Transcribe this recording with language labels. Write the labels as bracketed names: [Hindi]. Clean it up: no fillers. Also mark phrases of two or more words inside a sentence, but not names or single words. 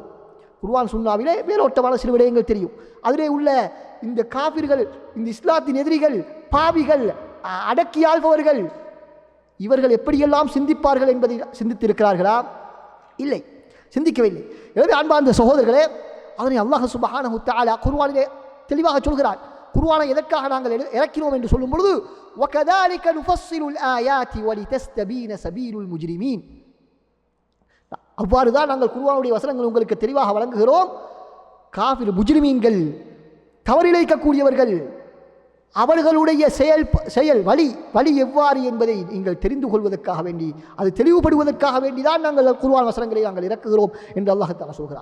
[Tamil] குர்ஆன் சுன்னாவிலே மேலோட்டமான சில விடயங்கள் தெரியும். அதிலே உள்ள இந்த காபிர்கள், இந்த இஸ்லாத்தின் எதிரிகள், பாவிகள், அடக்கி ஆள்பவர்கள், இவர்கள் எப்படியெல்லாம் சிந்திப்பார்கள் என்பதை சிந்தித்திருக்கிறார்களா? இல்லை, சிந்திக்கவில்லை. எனவே அன்பார்ந்த சகோதரர்களே, அதனை [Arabic] الله سبحانه وتعالى [Tamil] குர்ஆனிலே தெளிவாக சொல்கிறார். குர்ஆனை எதற்காக நாங்கள் இறக்கினோம் என்று சொல்லும் பொழுது, [Arabic] وَكَذَلِكَ نُفَصِّلُ الْآيَاتِ وَلِتَسْتَبِينَ سَبِيلُ الْمُجْرِمِينَ. [Tamil] அவ்வாறு தான் நாங்கள் குர்ஆனுடைய வசனங்கள் உங்களுக்கு தெளிவாக வழங்குகிறோம். காஃபிர், முஜ்ரிமீன்கள், தவறிழைக்கக்கூடியவர்கள், அவர்களுடைய செயல் வழி எவ்வாறு என்பதை நீங்கள் தெரிந்து கொள்வதற்காக வேண்டி, அது தெளிவுபடுவதற்காக வேண்டி தான் நாங்கள் குர்ஆன் வசனங்களை நாங்கள் இறக்குகிறோம் என்று [Arabic] الله تعالى [Tamil] சொல்கிறார்.